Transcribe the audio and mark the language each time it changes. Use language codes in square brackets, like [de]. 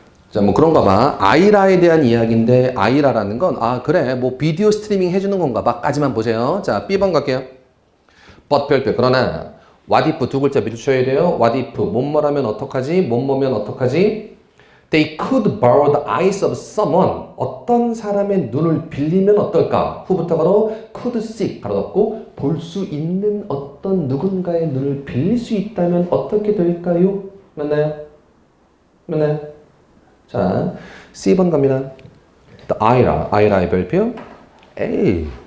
[ko] 자, 뭐 그런가 봐. 아이라에 대한 이야기인데 아이라라는 건 그래 뭐 비디오 스트리밍 해주는 건가 봐 까지만 보세요. 자, B번 갈게요. but 별표 그러나 [en] what if [ko] 두 글자 밀쳐야 돼요. what if 뭐뭐라면 어떡하지? 뭐뭐면 어떡하지? [en] They could borrow the eyes of someone. [ko] 어떤 사람의 눈을 빌리면 어떨까? 후부터 가로 [en] could see [ko] 가로 닫고 볼 수 있는 어떤 누군가의 눈을 빌릴 수 있다면 어떻게 될까요? 맞나요? 맞나요? 자, C번 갑니다. The 아이라의 별표 A.